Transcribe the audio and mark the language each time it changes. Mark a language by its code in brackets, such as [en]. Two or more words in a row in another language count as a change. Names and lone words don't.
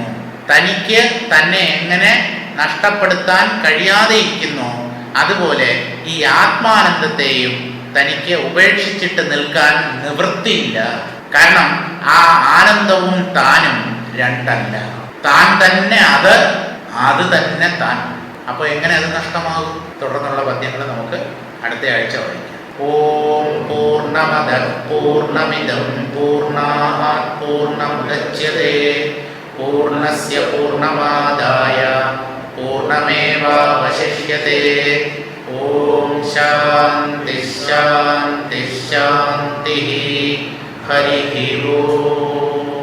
[ml] തനിക്ക് തന്നെ എങ്ങനെ നഷ്ടപ്പെടുത്താൻ കഴിയാതെ ഇരിക്കുന്നു, അതുപോലെ ഈ ആത്മാനന്ദത്തെയും തനിക്ക് ഉപേക്ഷിച്ചിട്ട് നിൽക്കാൻ നിവൃത്തിയില്ല. കാരണം ആ ആനന്ദവും താനും രണ്ടല്ല. താൻ തന്നെ അത്, അത് തന്നെ താൻ. അപ്പൊ എങ്ങനെ അത് നഷ്ടമാകും? തുടർന്നുള്ള പദ്യങ്ങൾ നമുക്ക് അടുത്ത ആഴ്ച വായിക്കാം. [sa] ഓം പൂർണ്ണമദഃ പൂർണ്ണമിദം പൂർണ്ണാത് പൂർണ്ണമുദച്യതേ പൂർണ്ണസ്യ പൂർണ്ണമാദായ പൂർണ്ണമേവാവശിഷ്യതേ. ഓം ശാന്തി ശാന്തി ശാന്തി. ഹരി ഓം.